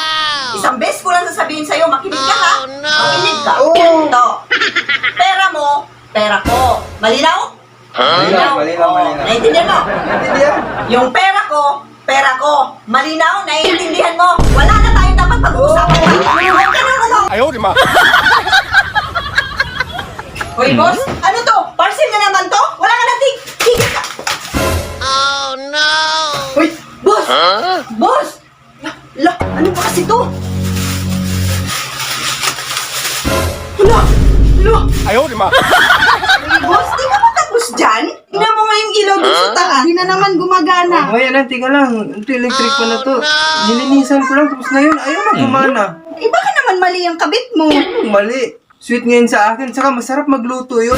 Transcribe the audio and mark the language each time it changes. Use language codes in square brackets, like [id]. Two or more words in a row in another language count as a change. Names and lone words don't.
[tl] Isang beses ko lang sasabihin sa'yo, makinig ka ha? [en] Oh, no. [tl] Makinig ka. Oh. Ito. Pera mo, pera ko. Malinaw? Malinaw. Naiintindihan mo? Naintindihan? Yung pera ko, malinaw, naiintindihan mo? Wala na tayong dapat pag-uusapan pa. Huwag ka nang ano. [zh] 哎呦我的妈！ [tl] Hoy, boss, ano to? Parcel na naman to? Wala ka nating tigil ka. [en] Oh no! [tl] Hoy, boss! Boss! Ano ba kasi to? Hala! [zh] 哎呦我的妈！ [tl] Hoy, boss, di ka ba tapos dyan? Tingnan mo nga yung ilaw dun sa taas. Hindi na naman gumagana. Oh, ayan, tika lang. Ito, electric pa na to. Nilinisan ko lang, tapos na yun. Ayaw na gumana. Eh, baka naman mali ang kabit mo. Mali. Sweet ngayon sa akin, saka masarap magluto yun.